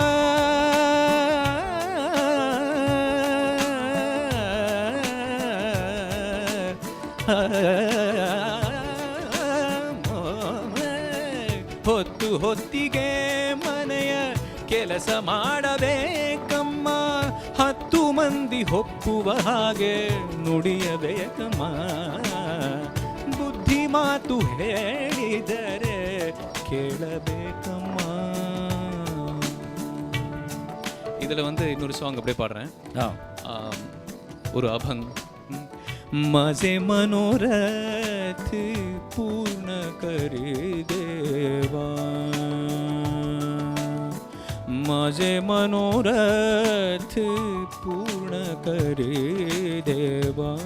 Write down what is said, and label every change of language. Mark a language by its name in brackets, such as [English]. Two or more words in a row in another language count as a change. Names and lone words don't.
[Kannada] ಹೊತ್ತು ಹೊತ್ತಿಗೆ ಮನೆಯ ಕೆಲಸ ಮಾಡಬೇಕಮ್ಮ. 10 ಮಂದಿ ಒಪ್ಪುವ ಹಾಗೆ ನುಡಿಯಬೇಕಮ್ಮ. ಬುದ್ಧಿ ಮಾತು ಹೇಳಿದರೆ ಕೇಳಬೇಕಮ್ಮ. [Tamil] இதில் வந்து இன்னொரு சாங் அப்படியே பாடுறேன். ஒரு அபங். [Marathi] माझे मनोरथ पूर्ण करी देवा. माझे मनोरथ पूर्ण करी देवा.